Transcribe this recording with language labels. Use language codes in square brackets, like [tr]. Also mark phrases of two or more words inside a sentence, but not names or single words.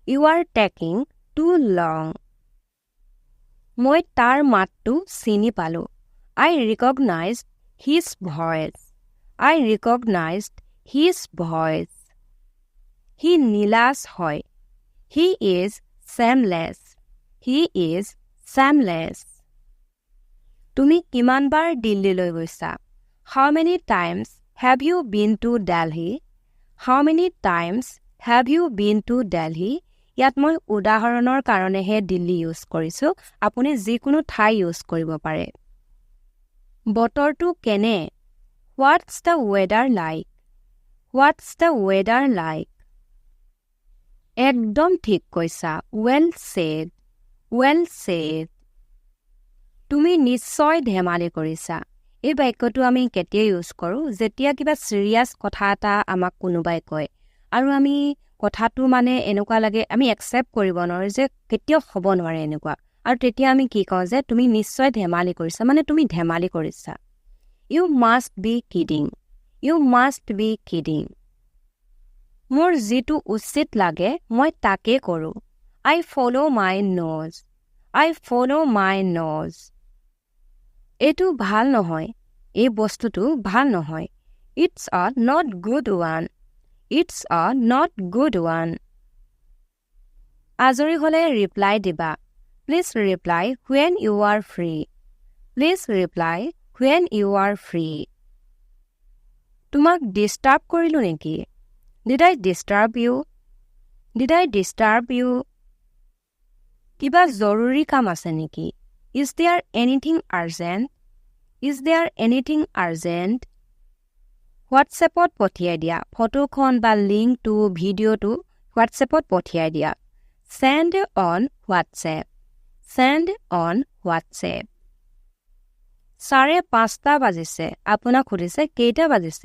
[en] You are taking too long. [as] মই তাৰ মাতটো চিনি পালো। [en] I recognized his voice. I recognized his voice. He [as] নিলাজ হয়। [en] He is shameless. He is shameless. [as] তুমি কিমান বাৰ দিল্লীলৈ গৈছা? [en] How many times have you been to Delhi? How many times have you been to Delhi? [as] ইয়াত মই উদাহৰণৰ কাৰণেহে দিল্লী ইউজ কৰিছো। আপুনি যিকোনো ঠাই ইউজ কৰিব পাৰে। বতৰটো কেনে? [en] What's the weather like? What's the weather like? [as] একদম ঠিক কৈছা। [en] Well said. Well said. [as] তুমি নিশ্চয় ধেমালি কৰিছা। এই বাক্যটো আমি কেতিয়া ইউজ কৰোঁ? যেতিয়া কিবা সিৰিয়াছ কথা এটা আমাক কোনোবাই কয় আৰু আমি কথাটো মানে এনেকুৱা লাগে আমি একচেপ্ট কৰিব নোৱাৰো যে কেতিয়াও হ'ব নোৱাৰে এনেকুৱা, আৰু তেতিয়া আমি কি কওঁ যে তুমি নিশ্চয় ধেমালি কৰিছা, মানে তুমি ধেমালি কৰিছা। [en] You must be kidding. You must be kidding. [as] মোৰ যিটো উচিত লাগে মই তাকে কৰোঁ। [en] I follow my nose. I follow my nose. [as] এইটো ভাল নহয়। এই বস্তুটো ভাল নহয়। [en] It's a not good one. It's a not good one. [as] আজৰি হ'লে ৰিপ্লাই দিবা। [en] Please reply when you are free. Please reply when you are free. [as] তোমাক ডিষ্টাৰ্ব কৰিলো নেকি? [en] Did I disturb you? Did I disturb you? [as] কিবা জৰুৰী কাম আছে নেকি? [en] Is there anything urgent? Is there anything urgent? [as] হোৱাটছএপত পঠিয়াই দিয়া। ফটোখন বা লিংকটো ভিডিঅ'টো হোৱাটছএপত পঠিয়াই দিয়া। [en] Send on WhatsApp. Send on WhatsApp. [as] 5:30 বাজিছে। আপোনাক সুধিছে কেইটা বাজিছে?